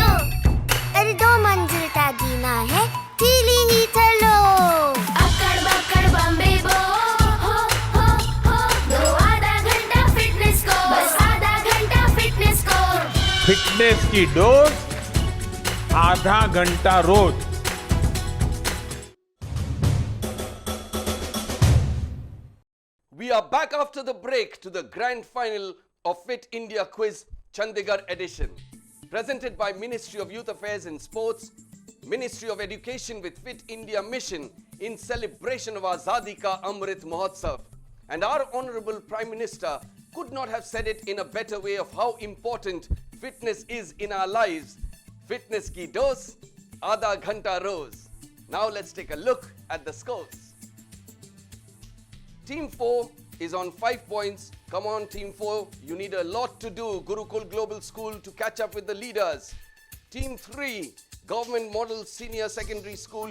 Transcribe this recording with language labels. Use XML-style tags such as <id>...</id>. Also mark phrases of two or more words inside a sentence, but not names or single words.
<hi>अरे 2 मंजिल का जीना है, ढीली ही चलो। अक्कड़ बक्कड़ बम्बे बो, हो, दो आधा घंटा फिटनेस को। बस आधा घंटा फिटनेस को। फिटनेस की डोज आधा घंटा रोज।</hi> <en>We are back after the break to the grand final of Fit India Quiz Chandigarh edition. Presented by Ministry of Youth Affairs and Sports, Ministry of Education with Fit India Mission in celebration of Azadi Ka Amrit Mahotsav. And our Honorable Prime Minister could not have said it in a better way of how important fitness is in our lives.</en> <hi>फिटनेस की डोज, आधा घंटा रोज.</hi> <en>Now let's take a look at the scores. Team 4 is on 5 points. Come on, Team 4. You need a lot to do. Gurukul Global School to catch up with the leaders. Team 3, Government Model Senior Secondary School.</en>